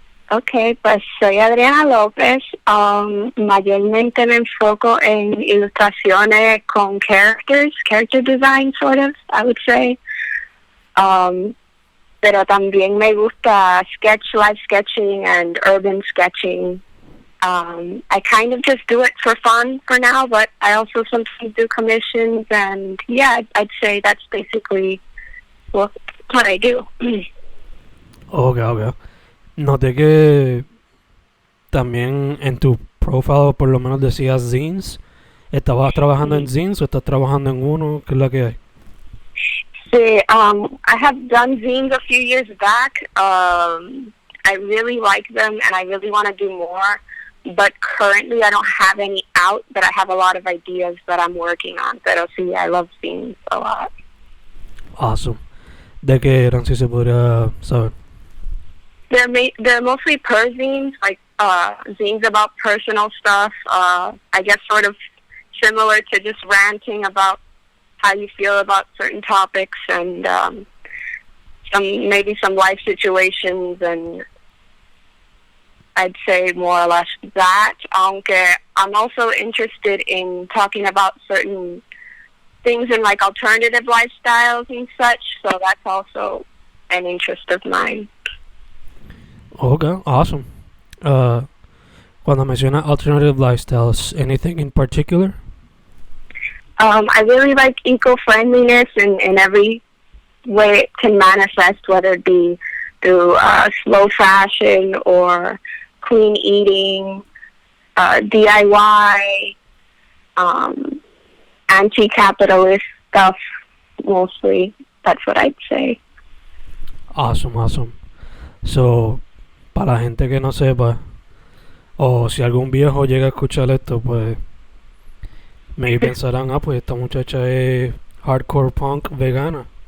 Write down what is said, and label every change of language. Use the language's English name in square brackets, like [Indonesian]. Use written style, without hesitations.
[Spanish] Okay, pues soy Adriana López. Mayormente me enfoco en ilustraciones con character design, [English] sort of, I would say. [Spanish] Pero también me gusta [English] live sketching and urban sketching. I kind of just do it for fun for now, but I also sometimes do commissions, and yeah, I'd say that's basically what I do. Okay. [Spanish] Noté que también en tu profile por lo menos decías zines. ¿Estabas trabajando en zines o estás trabajando en uno? ¿Qué es la que hay? [English] See, I have done zines a few years back. I really like them, and I really want to do more. But currently, I don't have any out, but I have a lot of ideas that I'm working on. [Spanish] Pero sí, [English] I love zines a lot. Awesome. [Spanish] ¿De qué eran, si se podría saber? [English] They're mostly zines, like zines about personal stuff. I guess sort of similar to just ranting about how you feel about certain topics and some life situations, and I'd say more or less that. Aunque I'm also interested in talking about certain things in like alternative lifestyles and such, so that's also an interest of mine. Okay, awesome. [Spanish] Cuando menciona [English] alternative lifestyles, anything in particular? I really like eco-friendliness in every way it can manifest, whether it be through slow fashion or clean eating, DIY, anti-capitalist stuff, mostly. That's what I'd say. Awesome. [Spanish] So, para la gente que no sepa, o si algún viejo llega a escuchar esto, pues maybe pensarán, pues esta muchacha es hardcore punk vegana.